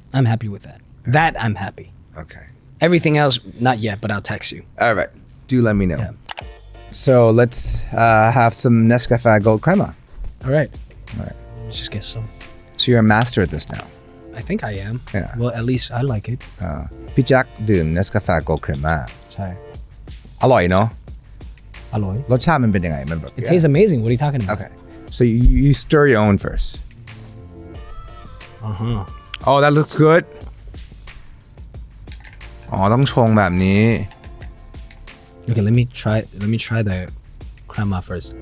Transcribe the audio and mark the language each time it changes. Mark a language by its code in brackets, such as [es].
[en] I'm happy with that. That I'm happy. Okay. Everything else, not yet, but I'll text you. All right. Do let me know. Yeah. So let's have some Nescafe Gold Crema. All right. All right. Let's just get some. So you're a master at this now. I think I am. Yeah. Well, at least I like it. [th] พี่แจ็คดื่ม Nescafe Gold Crema ใช่ อร่อยเนาะ อร่อย รสชาติมันเป็นยังไงมันแบบ [en] It tastes amazing. What are you talking about? Okay. So you stir your own first. Oh, that looks good. [th] อ๋อต้องชงแบบนี้ [en] Okay, let me try the crema first.